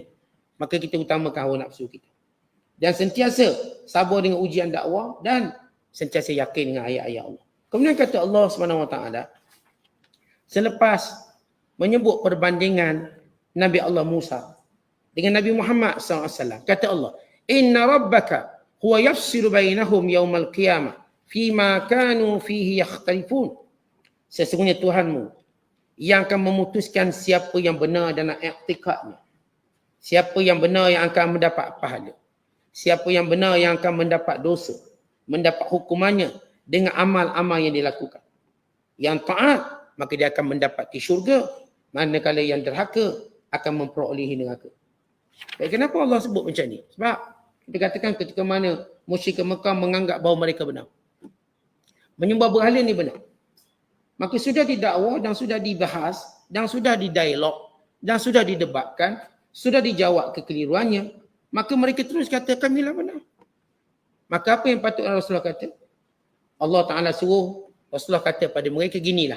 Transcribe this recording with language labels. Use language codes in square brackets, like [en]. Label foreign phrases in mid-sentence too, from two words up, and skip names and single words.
[ms] Maka kita utamakan hawa nafsu kita. Dan sentiasa sabar dengan ujian dakwah dan sentiasa yakin dengan ayat-ayat Allah. Kemudian kata Allah SWT, selepas menyebut perbandingan Nabi Allah Musa dengan Nabi Muhammad SAW, kata Allah, [ar] إن ربك هو يفصل بينهم يوم القيامة فيما كانوا فيه يختلفون. [ms] Sesungguhnya Tuhanmu yang akan memutuskan siapa yang benar dalam i'tikadnya. Siapa yang benar yang akan mendapat pahala. Siapa yang benar yang akan mendapat dosa. Mendapat hukumannya dengan amal-amal yang dilakukan. Yang taat, maka dia akan mendapat di syurga. Manakala yang derhaka akan memperolehi neraka. Baik, kenapa Allah sebut macam ni? Sebab kita katakan ketika mana musyrik Mekah menganggap bahawa mereka benar. Menyembah berhala ni benar. Maka sudah didakwa dan sudah dibahas dan sudah didialog dan sudah didebatkan, sudah dijawab kekeliruannya, maka mereka terus kata kamilah benar. Maka apa yang patut Rasulullah kata? Allah Ta'ala suruh Rasulullah kata pada mereka ginilah.